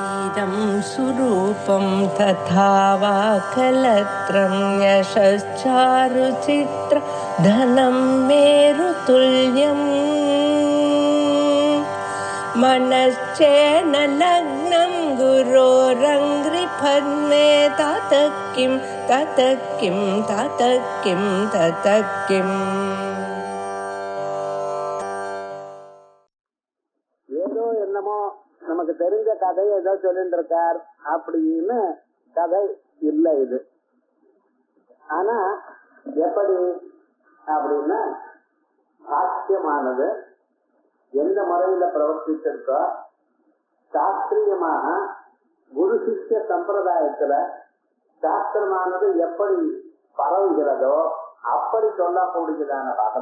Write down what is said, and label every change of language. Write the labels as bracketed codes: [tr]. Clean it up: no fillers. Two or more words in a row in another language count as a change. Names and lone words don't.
[sa] इदं सुरूपं तथा वा कलत्रं यशश्चारुचित्र धनं मेरुतुल्यम् मनश्चेन लग्नं गुरोरङ्घ्रिपद्मे ततः किं ततः किं ततः किं ततः किम्. [ta] ஏதோ என்னமோ நமக்கு தெரிஞ்ச கதையை ஏதோ சொல்லிட்டு இருக்கார் அப்படின்னு கதை இல்லை இது. ஆனா எப்படி அப்படின்னா சாத்தியமானது எந்த முறையில பிரவர்த்திச்சிருக்கோ சாஸ்திரியமாக குரு சிஷ்ய சம்பிரதாயத்துல சாஸ்திரமானது எப்படி பரவுகிறதோ அப்படி சொல்லக்கூடியதான பாகம்.